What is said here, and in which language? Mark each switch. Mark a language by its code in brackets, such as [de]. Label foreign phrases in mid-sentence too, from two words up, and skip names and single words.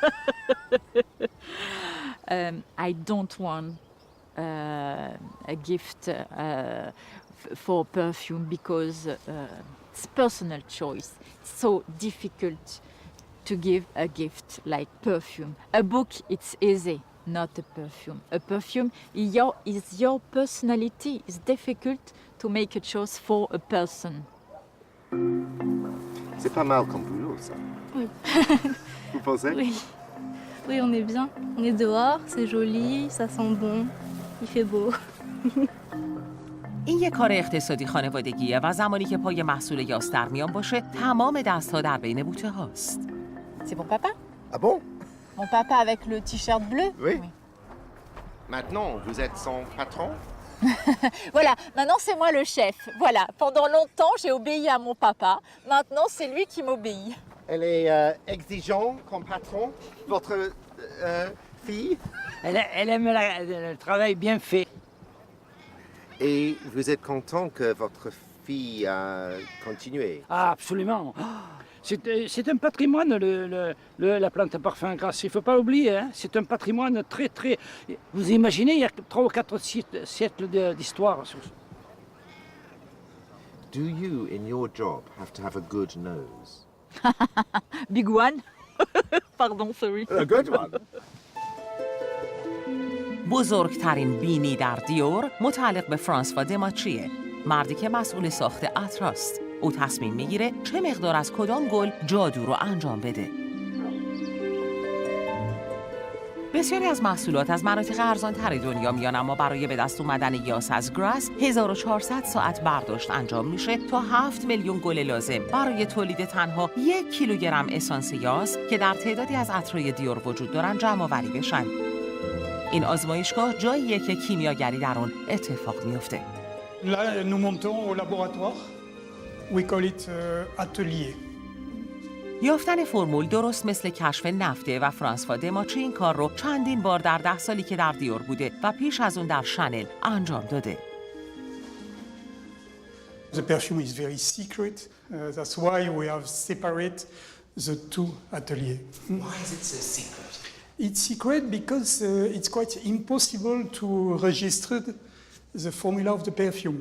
[en] I don't want a gift for perfume because it's personal choice. It's so difficult to give a gift like perfume. A book, it's easy, not a perfume. A perfume is your personality. It's difficult to make a choice for a person. [fr] C'est pas mal comme boulot, ça. Oui. Vous pensez? Oui. Oui, on est bien. On est dehors, c'est joli, ça sent bon, il fait beau. [fa] این یک کار اقتصادی خانوادگیه و زمانی که پای محصول یاس در میان باشه تمام دست‌ها در بین بوته هاست. [fr] C'est pour papa? Ah bon? Mon papa avec le t-shirt bleu? Oui. Maintenant, vous êtes son patron? Voilà, maintenant c'est moi le chef. Voilà, pendant longtemps j'ai obéi à mon papa. Maintenant c'est lui qui m'obéit. Elle est exigeante comme patron, votre fille? Elle aime le travail bien fait. Et vous êtes content que votre fille a continué? Ah, absolument. C'est un patrimoine, la plante à parfum Grasse. Il ne faut pas l'oublier. Hein. C'est un patrimoine très, très... Vous imaginez, il y a 3 ou 4 siècles d'histoire. [en] Do you, in your job, have to have a good nose? Big one? Pardon, sorry. A good one. [fa] بزرگترین بینی در دیور متعلق به فرانسوا دماچیه، مردی که مسئول ساخت عطراست. او تصمیم میگیره چه مقدار از کدام گل جادو رو انجام بده. بسیاری از محصولات از مناطق ارزان‌تر دنیا میان، اما برای به دست اومدن یاس از گراس 1400 ساعت برداشت انجام میشه تا 7 میلیون گل لازم برای تولید تنها 1 کیلوگرم اسانس یاس که در تعدادی از عطرهای دیور وجود دارن جمع آوری بشن. این آزمایشگاه جاییه که کیمیاگری در اون اتفاق میفته. [fr] Là, nous montons au laboratoire. [en] We call it atelier. [fa] یافتن فرمول درست مثل کشف نفته و فرانسوا دماچی این کار رو چندین بار در 10 سالی که در دیور بوده و پیش از اون در شانل انجام داده. [en] The perfume is very secret. That's why we have separate the 2 ateliers. Why is it so secret? It's secret because it's quite impossible to register the formula of the perfume.